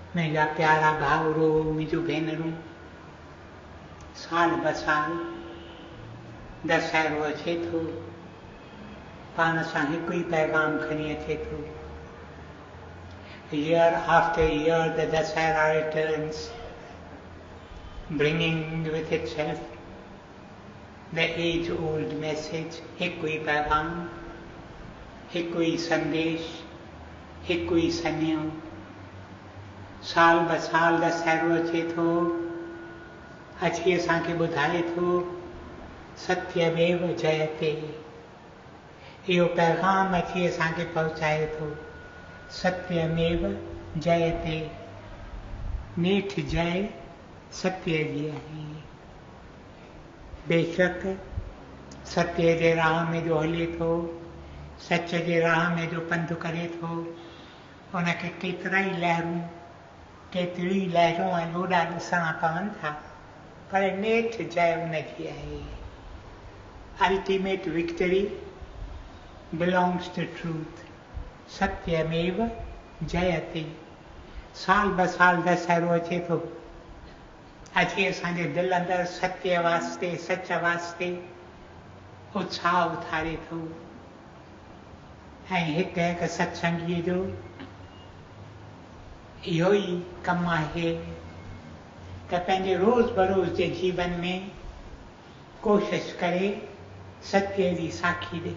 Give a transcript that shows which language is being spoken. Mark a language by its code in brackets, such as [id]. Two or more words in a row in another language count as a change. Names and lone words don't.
[sd] मुझा प्यारा भाउरो मुझो भेनरूं, साल ब साल दशहरो अचे थो, पाण सां हिकु ई पैगाम खणी अचे थो। [en] Year after year the Dasahara returns, bringing with itself the age-old message, [sd] हिकु ई पैगाम, हिकु ई संदेश, हिकु ई सन्यो। साल ब साल दशहरो अचे थो, अची असांखे ॿुधाए थो [sa] सत्यमेव जयते। [sd] इहो पैगाम अची असांखे पहुचाए थो [sa] सत्यमेव जयते। [sd] नेठ जय सत्य जी आहे। बेशक सत्य जे राह में जो हले थो, सच जे राह में जो पंधु करे थो, उनखे केतिरी लहरूं ऐं लोॾा ॾिसणा पवनि था, पर नेठ जय उनजी आहे। [en] Ultimate victory belongs to truth. [sa] सत्यमेव जयते। [sd] साल ब साल दशहरो अचे थो, अची असांजे दिलि अंदरि सत्य वास्ते, सच वास्ते उत्साह उथारे थो। ऐं हिकु हिकु सत्संगीअ जो इहो ई कमु आहे त पंहिंजे रोज़ बरोज़ जे जीवन में कोशिशि करे सत्य जी साखी ॾे।